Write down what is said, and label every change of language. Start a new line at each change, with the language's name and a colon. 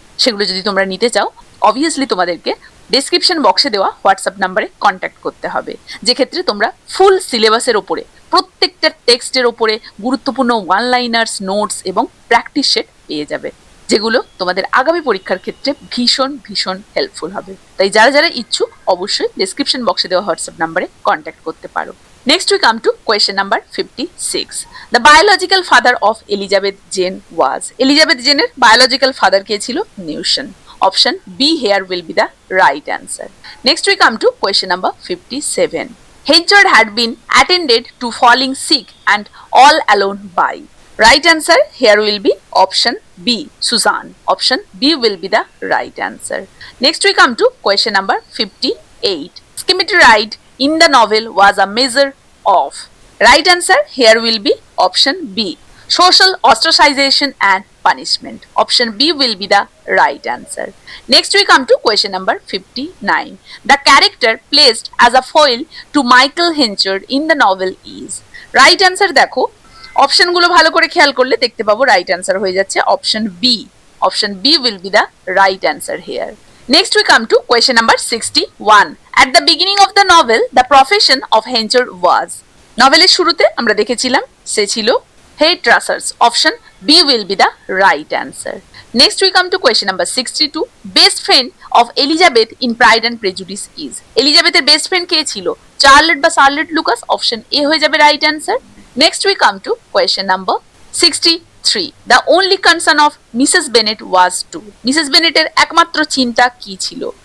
Bangla: সেগুলো যদি তোমরা নিতে চাও অবভিয়াসলি তোমাদেরকে ডেসক্রিপশন বক্সে দেওয়া হোয়াটসঅ্যাপ নাম্বারে কন্ট্যাক্ট করতে হবে, যে ক্ষেত্রে তোমরা ফুল সিলেবাসের ওপরে প্রত্যেকটা টেক্সটের ওপরে গুরুত্বপূর্ণ ওয়ান লাইনার্স, নোটস এবং প্র্যাকটিস সেট পেয়ে যাবে, যেগুলো তোমাদের আগামী পরীক্ষার ক্ষেত্রে ভীষণ ভীষণ হেল্পফুল হবে। তাই যারা যারা ইচ্ছুক অবশ্যই ডেসক্রিপশন বক্সে দেওয়া হোয়াটসঅ্যাপ নাম্বারে কন্ট্যাক্ট করতে পারো।
English: Next we come to question number 56. The biological father of Elizabeth Jane was,
Bangla: Elizabeth জেনের biological father কে ছিল?
English: Newton. Option B here will be the right answer. Next we come to question number 57. Henchard had been attended to falling sick and all alone by, right answer here will be option B, Suzanne. Option B will be the right answer. Next we come to question number 58. Scimitarite in the novel was a measure of. Right answer here will be option B. social ostracization and punishment. Option B will be the right answer. Next we come to question number 59. The character placed as a foil to Michael Henchard in the novel is.
Bangla: Right answer দেখো অপশনগুলো ভালো করে খেয়াল করলে দেখতে পাবো right answer হয়ে যাচ্ছে option B.
English: Option B will be the right answer here. Next we come to question number 61. At the beginning of the novel, the profession of Henchard was.
Bangla: নভেলের শুরুতে আমরা দেখেছিলাম সে ছিল hairdressers.
English: Option B will be the right answer. Next we come to question number 62. Best friend of Elizabeth in Pride and Prejudice is.
Bangla: Elizabethের best friend কে ছিল? Charlotte বা Charlotte Lucas.
English: Option A
Bangla: হয়ে যাবে
English: right answer. Next we come to question number 63. The only concern of Mrs. Bennet was to. Mrs.
Bangla: Bennet এর একমাত্র চিন্তা কি ছিল?